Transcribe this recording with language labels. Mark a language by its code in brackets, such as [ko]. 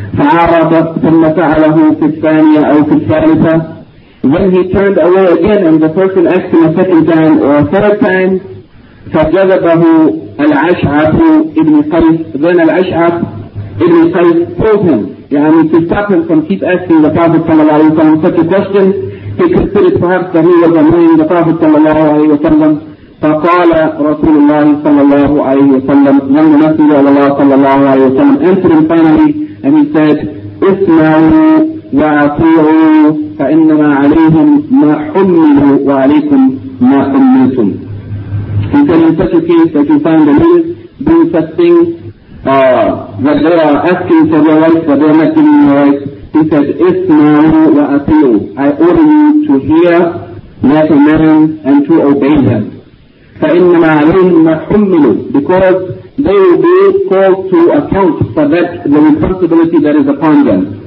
[ar] فَعَارَضَ ثُمَّ سَأَلَهُ فِي الثَّانِيَةِ أَوْ فِي الثَّالِثَةِ, [en] when he turned away again and the person asked him a second time or a third time, [ar] فَجَذَبَهُ الْعَشْعَثُ ابْنُ قَيْسٍ, [en] then العشعث ابن قيس told him, to stop him from keep asking the Prophet صلى الله عليه وسلم such a question. He considered perhaps that he was annoying the Prophet صلى الله عليه وسلم. [ar] فقال رسول الله صلى الله عليه وسلم, [en] then the Messenger of Allah صلى الله عليه وسلم answered him finally and he said, [ar] اسمعوا وأطيعوا فإنما عليهم ما حملوا وعليكم ما حملتم. [en] He said, in such a case that you find the leaders doing such things that they are asking for their rights but they are not giving their rights, he said, [ar] اسمعوا وأطيعوا, [en] I order you to hear their commands and to obey them. [ar] فَإِنَّمَا عَلَيْهِمْ مَحُمِّلُوا, [en] because they will be called to account for that, the responsibility that is upon them.